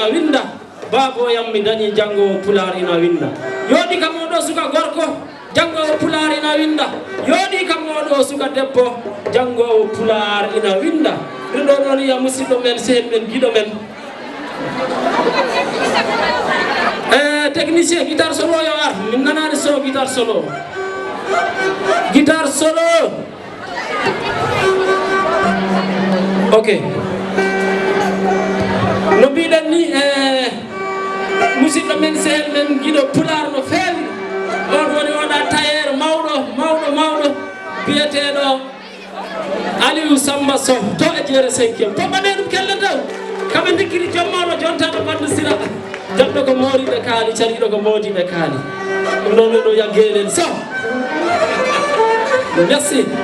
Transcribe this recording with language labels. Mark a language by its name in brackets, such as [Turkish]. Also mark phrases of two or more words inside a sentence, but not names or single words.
[Fula] winda baboyam mi dañi janggo pular ina winda yooɗi kam oɗo suka gorko janggo pular ina winda yooɗi kam oɗo suka debbo janggo pular ina winda ɗum ɗo ɗon ya musidɗo men sehen men guiɗo men [French] technicien guitare solo [Fula] yo ar min nanani so [French] guitare solo guitare solo [Fula] ok no mbiɗen ni musidɗo men sehen men guiɗo pular no feewi on woni oɗa tailleur mawɗo biyeteɗo Aliou Samba Sow to e jeere 5e poɓɓane ɗum kelle taw kamɓe dikkiri jommawɗo jontaɗo bandu sira janɗo ko moriɓe kaali cariɗo ko modiɓe kaali ɗum ɗon ɗo yaggeɗen Sow merci